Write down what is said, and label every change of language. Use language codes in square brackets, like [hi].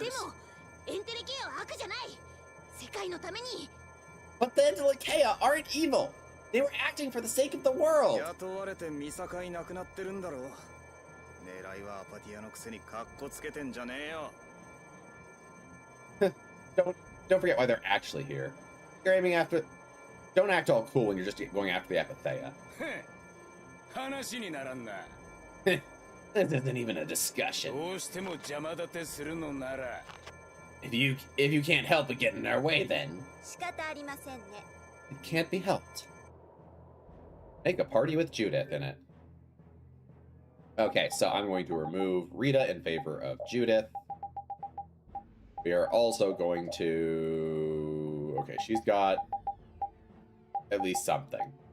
[ja] でもエンテレケアは悪じゃない。世界のために。 [en] But the Entelekea aren't evil. They were acting for the sake of the world. [ja] 雇われて見境なくなってるんだろう。狙いはアパティアのくせにカッコつけてんじゃねえよ。 [en] Don't forget why they're actually here. You're aiming after. Don't act all cool when you're just going after the Apatheia. [ja] 話にならんな。 [en] This isn't even a discussion. [ja] どうしても邪魔立てするのなら。 [en] If you can't help but get in our way, then [ja] 仕方ありませんね。 [en] it can't be helped. Make a party with Judith in it. Okay, so I'm going to remove Rita in favor of Judith. We are also going to... Okay, she's got at least something.